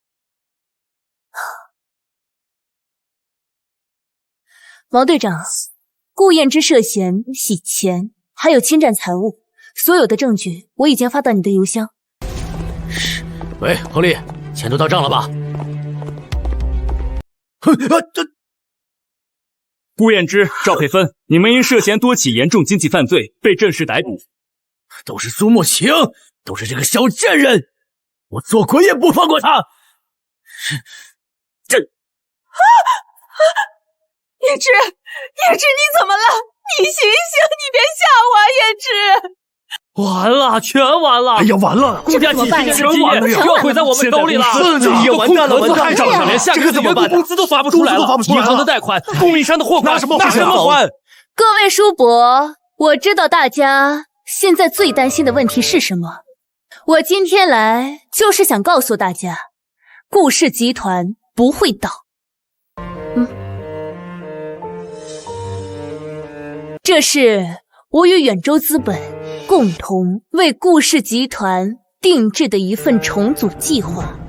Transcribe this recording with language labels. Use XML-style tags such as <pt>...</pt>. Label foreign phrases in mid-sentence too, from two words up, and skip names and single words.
<zh>王隊長，顧燕之涉嫌洗錢，還有侵占財物，所有的證據我已經發到你的郵箱。喂，亨利，錢都到賬了吧？顧燕之、趙佩芬，你們因涉嫌多起嚴重經濟犯罪被正式逮捕。都是蘇慕情，都是這個小賤人，我做鬼也不放過他。這…… 燕之，燕之，你怎麼了？你醒醒，你別嚇我啊，燕之！完了，全完了！哎呀，完了！顧家幾十年的基業要毀在我们手裡了！也完蛋了，完蛋了！连下个月的员工工資都發不出來了，銀行的貸款、供應商的貨款，拿什麼還？各位叔伯，我知道大家現在最擔心的問題是什麼。我今天來就是想告訴大家，顧氏集團不會倒。這是我與遠州資本共同為顧氏集團定制的一份重組計劃。</zh>